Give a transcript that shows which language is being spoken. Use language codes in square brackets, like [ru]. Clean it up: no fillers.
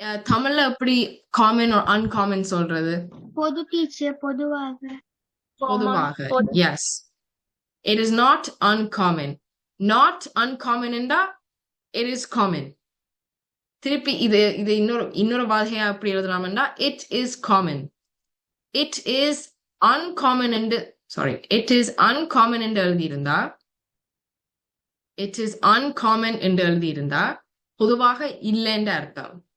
[ta] தமிழ்ல எப்படி common or uncommon சொல்றது? பொது டீச்சர் பொதுவாக. பொதுவாக. [en] Yes. It is not uncommon. Not uncommon என்றா it is common. [ta] திருப்பி இது இன்னொரு வகையா எப்படி எழுதலாம்னா [en] it is common. It is uncommon என்று it is uncommon என்று எழுதியிருந்தா it is uncommon என்று எழுதியிருந்தா [ta] பொதுவாக இல்லைன்ற அர்த்தம்.